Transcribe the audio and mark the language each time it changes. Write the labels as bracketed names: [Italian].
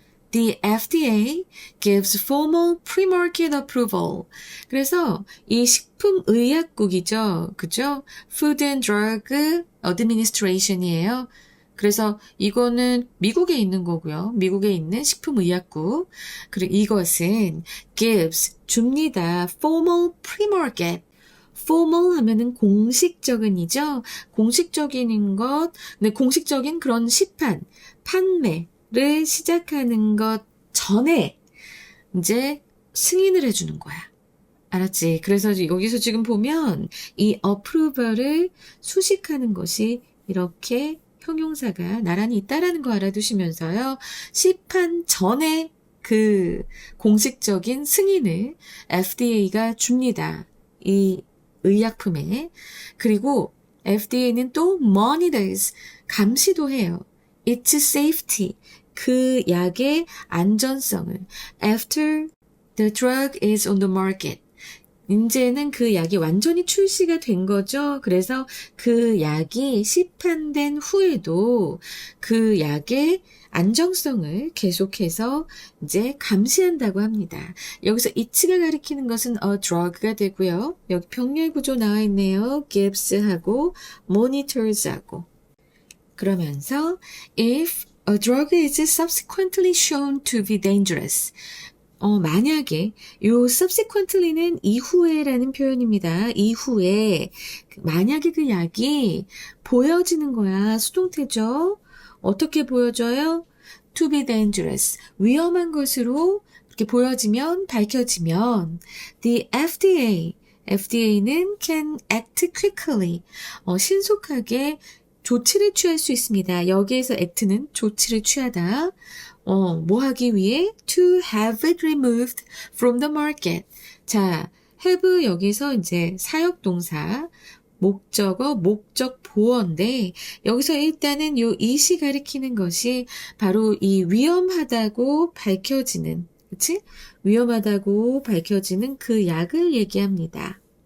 [English] The FDA gives formal pre-market approval. [Korean] 그래서 이 식품의약국이죠. 그죠? [English] Food and Drug Administration이에요. [Korean] 그래서 이거는 미국에 있는 거고요. 미국에 있는 식품의약국. 그리고 이것은 gives, 줍니다. [English] formal pre-market. [Korean] formal 하면은 공식적인이죠. 공식적인 것, 네, 공식적인 그런 시판, 판매, 를 시작하는 것 전에 이제 승인을 해주는 거야. 알았지? 그래서 여기서 지금 보면 이 approval을 수식하는 것이 이렇게 형용사가 나란히 있다라는 거 알아두시면서요. 시판 전에 그 공식적인 승인을 FDA가 줍니다. 이 의약품에. 그리고 FDA는 또 monitors, 감시도 해요. [English] Its safety, [Korean] 그 약의 안전성을 [English] after the drug is on the market. [Korean] 이제는 그 약이 완전히 출시가 된 거죠. 그래서 그 약이 시판된 후에도 그 약의 안정성을 계속해서 이제 감시한다고 합니다. 여기서 it가 가리키는 것은 a drug가 되고요. 여기 병렬 구조 나와 있네요. gives하고 monitors하고. 그러면서 [English] if a drug is subsequently shown to be dangerous. [Korean] 만약에 요 subsequently는 이후에라는 표현입니다. 이후에 만약에 그 약이 보여지는 거야. 수동태죠. 어떻게 보여져요? [English] To be dangerous. [Korean] 위험한 것으로 이렇게 보여지면 밝혀지면 the FDA는 [English] can act quickly. [Korean] 신속하게 조치를 취할 수 있습니다. 여기에서 act는 조치를 취하다. 뭐 하기 위해? [English] To have it removed from the market. [Korean] 자, have 여기서 이제 사역동사, 목적어, 목적 보어인데 여기서 일단은 요 it이 가리키는 것이 바로 이 위험하다고 밝혀지는, 그치? 위험하다고 밝혀지는 그 약을 얘기합니다.